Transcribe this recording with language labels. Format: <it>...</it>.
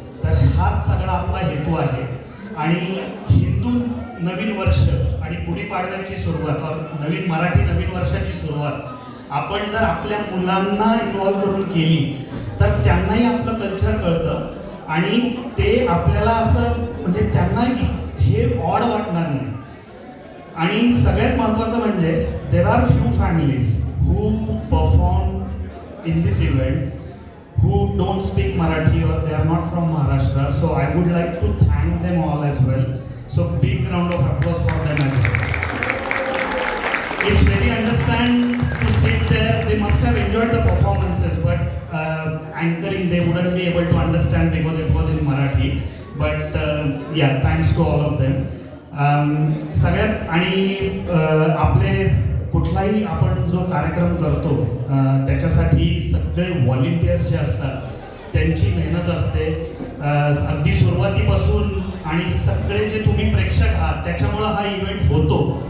<mr>तर हाच सगळा आपला हेतू आहे. आणि हिंदू नवीन वर्ष आणि गुढीपाडव्याची सुरुवात, नवीन वर्षाची सुरुवात आपण जर आपल्या मुलांना इन्व्हॉल्व करून केली तर त्यांनाही आपलं कल्चर कळतं आणि ते आपल्याला असं म्हणजे त्यांना हे ऑड वाटणार नाही. आणि सगळ्यात महत्त्वाचं म्हणजे</mr> <en>There are few families who perform in this event who don't speak Marathi or they are not from Maharashtra. So I would like to thank them all as well. So big round of applause for them as well. It's very understand to sit there. They must have enjoyed the performances, but anchoring they wouldn't be able to understand because it was in Marathi. But yeah, thanks to all of them.</en> <mr>सगळ्यात आणि आपले कुठलाही आपण जो कार्यक्रम करतो त्याच्यासाठी सगळे व्हॉलेंटियर्स जे असतात त्यांची मेहनत असते अगदी सुरुवातीपासून. आणि सगळे जे तुम्ही प्रेक्षक आहात त्याच्यामुळं हा इव्हेंट होतो.</mr>